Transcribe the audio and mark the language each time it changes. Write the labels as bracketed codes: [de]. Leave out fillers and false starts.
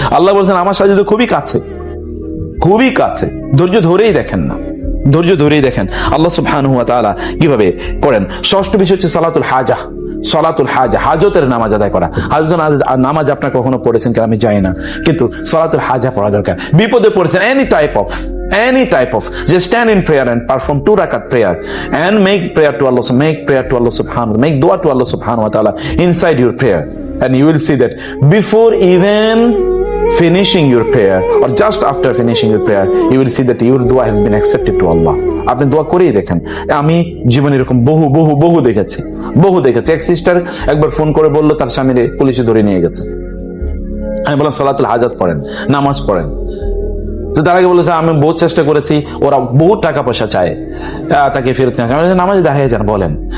[bn] আল্লাহ বলেছেন আমার সাহায্য তো খুবই কাছে, খুবই কাছে। ধৈর্য ধরেই দেখেন না, ধৈর্য ধরেই দেখেন আল্লাহ সুবহানাহু ওয়া তাআলা কিভাবে করেন। ষষ্ঠ বিষয় হচ্ছে সালাতুল হাজা। সালাতুল হাজা, হাজতের নামাজ আদায় করা। হাজতের নামাজ আপনার কখনো পড়েছেন কিনা আমি জানি না, কিন্তু সালাতুল হাজা পড়া দরকার। বিপদে পড়েছেন, [en] any type of just stand in prayer and perform 2 rakat prayer and make prayer to Allah subhanahu, make dua to Allah subhanahu wa ta'ala inside your prayer, and you will see that before even finishing your prayer or just after finishing your prayer, you will see that your dua has been accepted to Allah. [bn] আপনি দোয়া করেই দেখেন। আমি জীবনে এরকম বহু দেখেছি। এক সিস্টার একবার ফোন করে বললো তার স্বামীরে পুলিশে ধরে নিয়ে গেছে। আমি বললাম সালাতুল হাজাত পড়েন, নামাজ পড়েন। তো তার আগে বলেছে আমি বহু চেষ্টা করেছি, ওরা বহু টাকা পয়সা চায়, তাকে ফেরত নেওয়া। নামাজে দাঁড়িয়ে যান বলেন।